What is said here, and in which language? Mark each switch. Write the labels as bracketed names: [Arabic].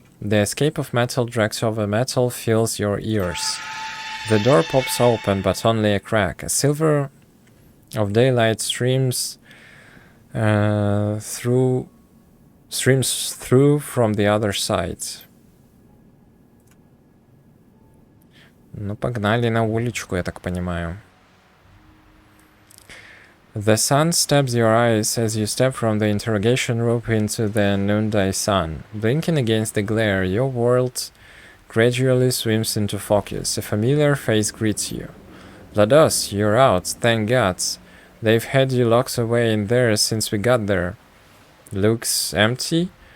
[English] The escape of metal dragged over metal fills your ears. The door pops open, but only a crack. A silver of daylight streams through from the other side. [Russian] Ну, погнали на уличку, я так понимаю. [English] The sun stabs your eyes as you step from the interrogation room into the noonday sun. Blinking against the glare, your world gradually swims into focus. A familiar face greets you. Lados, you're out, thank God. They've had you locked away in there since we got there. Looks empty?